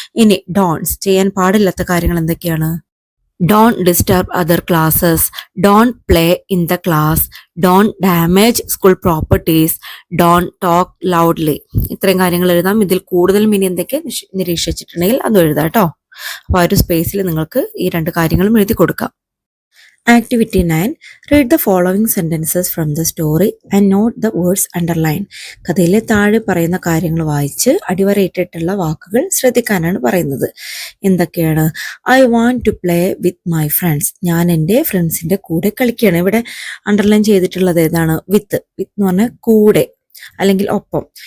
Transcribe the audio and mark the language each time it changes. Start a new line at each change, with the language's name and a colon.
Malayalam: ഇനി ഡോൺസ്, ചെയ്യാൻ പാടില്ലാത്ത കാര്യങ്ങൾ എന്തൊക്കെയാണ്?
English: Don't disturb other classes, don't play in the class, don't damage school properties, don't talk loudly.
Malayalam: ഇത്രയും കാര്യങ്ങൾ എഴുതാം. ഇതിൽ കൂടുതലും ഇനി എന്തൊക്കെ നിരീക്ഷിച്ചിട്ടുണ്ടെങ്കിൽ അത് എഴുതാം കേട്ടോ. അപ്പോൾ ആ ഒരു സ്പേസിൽ നിങ്ങൾക്ക് ഈ 2 കാര്യങ്ങളും എഴുതി കൊടുക്കാം.
English: Activity 9. Read the following sentences from the story and note the words underlined.
Malayalam: കഥയിലെ താഴെ പറയുന്ന കാര്യങ്ങൾ വായിച്ച് അടിവരയിട്ടിട്ടുള്ള വാക്കുകൾ ശ്രദ്ധിക്കാനാണ് പറയുന്നത്. എന്തൊക്കെയാണ്?
English: I want to play with my friends,
Malayalam: ഞാൻ എൻ്റെ ഫ്രണ്ട്സിൻ്റെ കൂടെ കളിക്കുകയാണ്. ഇവിടെ അണ്ടർലൈൻ ചെയ്തിട്ടുള്ളത് ഏതാണ്? വിത്ത് എന്ന് പറഞ്ഞാൽ കൂടെ അല്ലെങ്കിൽ ഒപ്പം.